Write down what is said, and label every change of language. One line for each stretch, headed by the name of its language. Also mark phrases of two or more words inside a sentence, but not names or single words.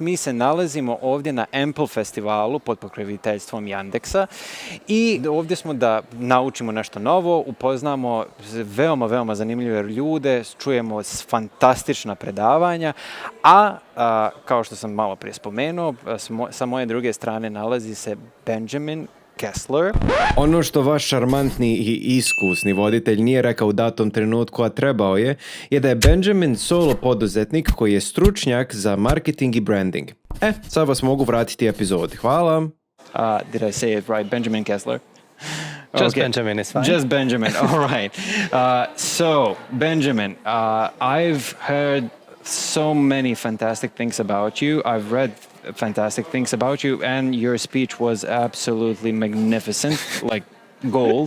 Serbian: Mi se nalazimo ovdje na Ample festivalu pod pokroviteljstvom Yandeksa i ovdje smo da naučimo nešto novo, upoznamo veoma zanimljive ljude, čujemo fantastična predavanja, a kao što sam malo prije spomenuo, sa moje druge strane nalazi se Benjaminom Keslerom. Ono što vaš šarmantni i iskusni voditelj nije rekao u datom trenutku, a trebao je da je Benjamin solo poduzetnik koji je stručnjak za marketing i branding. Sad vas mogu vratiti epizodi. Hvala.
English: Did I say it right? Benjamin Keslerom? Just okay. Benjamin is fine. Just Benjamin, all right. So, Benjamin, I've heard so many fantastic things about you. I've read fantastic things about you, and your speech was absolutely magnificent, like gold.